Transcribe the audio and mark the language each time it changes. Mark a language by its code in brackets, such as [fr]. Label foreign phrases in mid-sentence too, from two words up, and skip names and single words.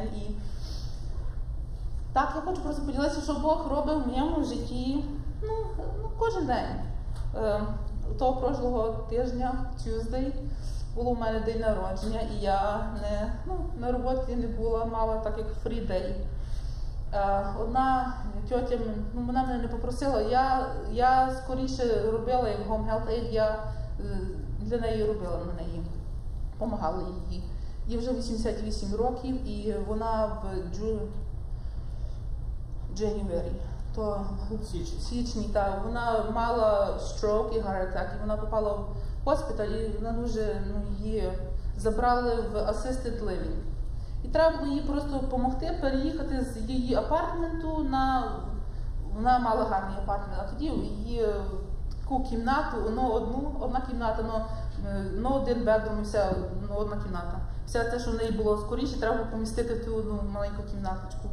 [uk] І так, я хочу просто поділитися, що Бог робив в моєму житті, кожен день. Того прошлого тижня, Tuesday, було в мене день народження, і я на роботі не була, мала так як [en] free day. [uk] Одна тьотя, вона мене не попросила, я скоріше робила як [en] Home Health Aid, [uk] я для неї робила на неї, допомагала їй. Їй вже 88 років, і вона в January. То в січні, вона мала stroke і [en] heart attack, [uk] і вона попала в госпіталь, і вона дуже, її забрали в [en] assisted living. [uk] І треба було їй просто допомогти переїхати з її апартменту вона мала гарний апартмент, а тоді її таку кімнату, одна кімната, один bedroom, вся одна кімната. Все те, що в неї було скоріше, треба було помістити в ту маленьку кімнаточку.